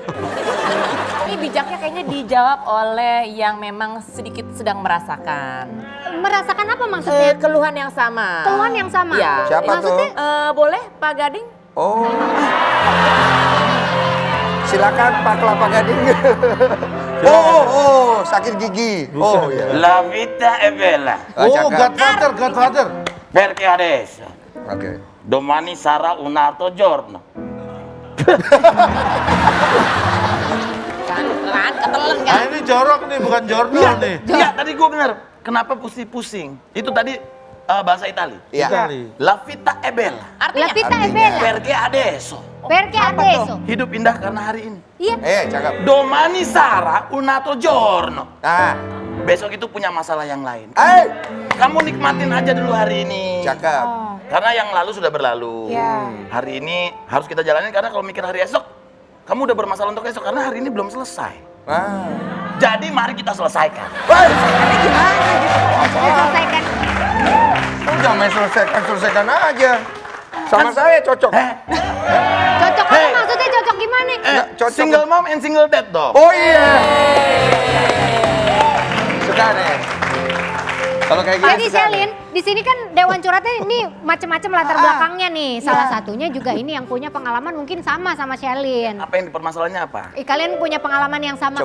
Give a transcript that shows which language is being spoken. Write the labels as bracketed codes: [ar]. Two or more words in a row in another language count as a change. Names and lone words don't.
[id] Ini bijaknya kayaknya dijawab oleh yang memang sedikit sedang merasakan. merasakan apa maksudnya? Keluhan yang sama. Keluhan yang sama. Iya. Siapa Maksudnya, tuh? Boleh Pak Gading? Oh. Silakan Pak Kelapa Gading. Oh, sakit gigi. Oh, iya. [it] La vita è bella. [id] Oh, Oh, cakep. [en] Godfather. [it] Perché adesso? [id] Oke. [it] Domani sarà un altro giorno. [id] Kan ketelen Nah ini jorok nih, bukan jordol nih. Iya, tadi gue bener. Kenapa pusing-pusing? Itu tadi bahasa Itali. Iya. Itali. [it] La vita è bella. La vita è [id] Artinya. [it] bella. Perché adesso? Perché adesso? [id] Hidup indah karena hari ini. Iya. Cakep. [it] Domani sarà un altro giorno. [id] Nah, Besok itu punya masalah yang lain. kamu Kamu nikmatin aja dulu hari ini. cakep. Karena yang lalu sudah berlalu. Iya. Hari ini harus kita jalanin karena kalau mikir hari esok, kamu udah bermasalah untuk esok karena hari ini belum selesai. Ah. Jadi mari kita selesaikan. Selesaikan. Kamu jangan main selesaikan aja. Sama saya cocok. Cocok apa maksudnya cocok gimana? Nggak, cocok. [en] Single mom and single dad dong. [id] Oh iya. Suka nih. Kalau kayak gini Jadi suka nih. Shelin, di sini kan Dewan Curhatnya ini macam-macam latar belakangnya nih. Salah Iya. satunya juga ini yang punya pengalaman mungkin sama Shelin. Apa yang dipermasalahannya apa? Kalian punya pengalaman yang sama